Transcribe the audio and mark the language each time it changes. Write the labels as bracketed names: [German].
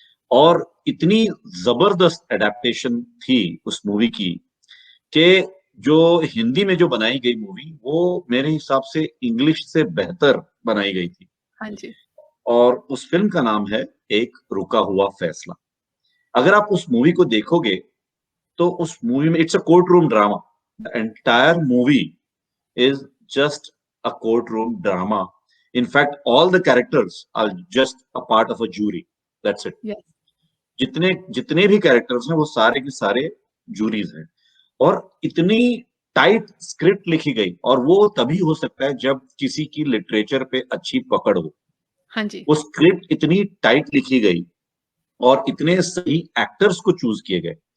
[Hindi] और इतनी जबरदस्त एडेप्टेशन थी उस मूवी की कि जो हिंदी में जो बनाई गई मूवी वो मेरे हिसाब से इंग्लिश से बेहतर बनाई गई थी। हाँ जी। और उस फिल्म का नाम है एक रुका हुआ फैसला। अगर आप उस मूवी को देखोगे तो उस मूवी में [English] It's a court room drama. The entire movie is just a courtroom drama. In fact, all the characters are just a part of a jury. That's it. Yes. [Hindi] जितने जितने भी कैरेक्टर्स हैं वो सारे के सारे जूरीज हैं। और इतनी टाइट स्क्रिप्ट लिखी गई, और वो तभी हो सकता है जब किसी की लिटरेचर पे अच्छी पकड़ हो। हाँ जी। वो स्क्रिप्ट इतनी टाइट लिखी गई और इतने सही एक्टर्स को चूज किए गए।